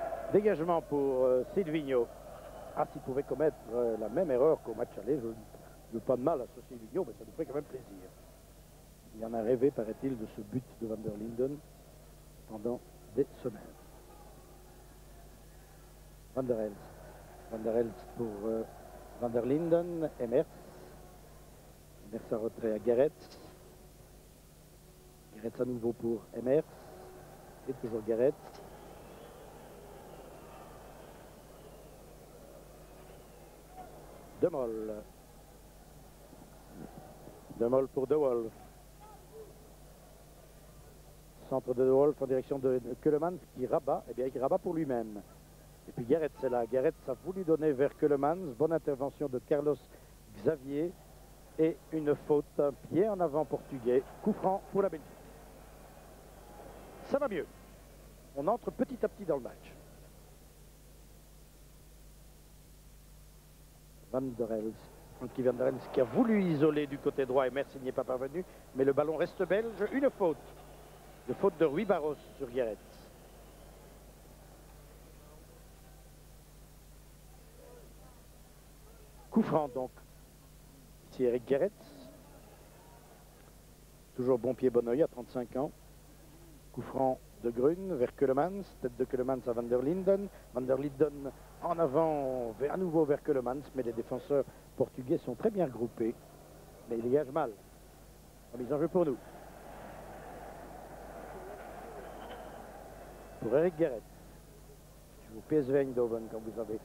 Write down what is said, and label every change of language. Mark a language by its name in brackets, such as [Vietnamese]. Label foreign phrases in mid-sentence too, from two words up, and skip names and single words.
[French] Dégagement pour Silvino. Ah, s'il pouvait commettre la même erreur qu'au match aller, je n'ai pas de mal à ce Silvino, mais ça nous ferait quand même plaisir. Il en a rêvé, paraît-il, de ce but de Van der Linden pendant des semaines. Van der Elst. Van der Elst pour Van der Linden, Emers. Emers à retrait à Gerets. Gerets à nouveau pour Emers. Et toujours Gerets. De Mol. De Mol pour De Wolf. Centre de De Wolf en direction de Keulemans qui rabat. Eh bien, il rabat pour lui-même. Et puis Gerets est là. Gerets a voulu donner vers Keulemans. Bonne intervention de Carlos Xavier. Et une faute, un pied en avant portugais. Coup franc pour la Belgique. Ça va mieux. On entre petit à petit dans le match. Van der Elst. Frankie Van der Elst qui a voulu isoler du côté droit et merci n'y est pas parvenu. Mais le ballon reste belge. Une faute. De faute de Rui Barros sur Gerets. Coup franc donc. Ici Eric Gerets. Toujours bon pied, bon oeil à 35 ans. Coup franc de Grun vers Keulemans. Tête de Keulemans à Van der Linden. Van der Linden en avant, à nouveau vers Keulemans. Mais les défenseurs portugais sont très bien regroupés. Mais il dégage mal. Remise en jeu pour nous. Pour Eric Gerets. Qui joue au PSV Eindhoven, comme vous savez.